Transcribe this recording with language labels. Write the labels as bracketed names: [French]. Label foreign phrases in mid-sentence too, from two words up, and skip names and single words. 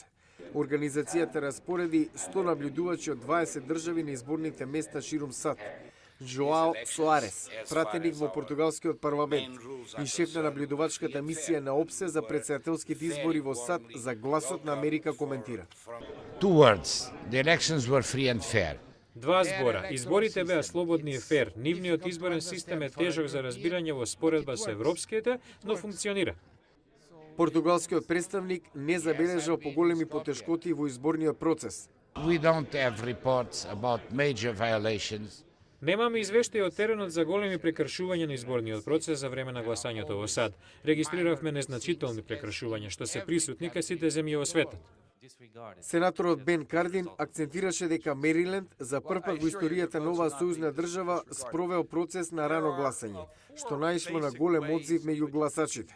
[Macedonian] Организацијата распореди 100 наблюдувачи од 20 држави на изборните места ширум САД. Жоао Соарес, пратеник во португалскиот парламент и шеф на наблюдувачката мисија на ОПСЕ за председателските избори во САД за Гласот на Америка коментира. [English] Two words. The elections were free and fair. [Macedonian] Два збора. Изборите беа слободни и фер. Нивниот изборен систем е тежок за разбирање во споредба со европските, но функционира. Португалскиот представник не забележал поголеми потешкоти во изборниот процес. [English] We don't have reports about major violations. [Macedonian] Немаме извештаи од теренот за големи прекршувања на изборниот процес за време на гласањето во САД. Регистриравме незначителни прекршувања што се присутни кај сите земји во светот. Сенаторот Бен Кардин акцентираше дека Мериленд за прв пат во историјата на оваа сојузна држава спровел процес на рано гласање, што наишло на голем одзив меѓу гласачите.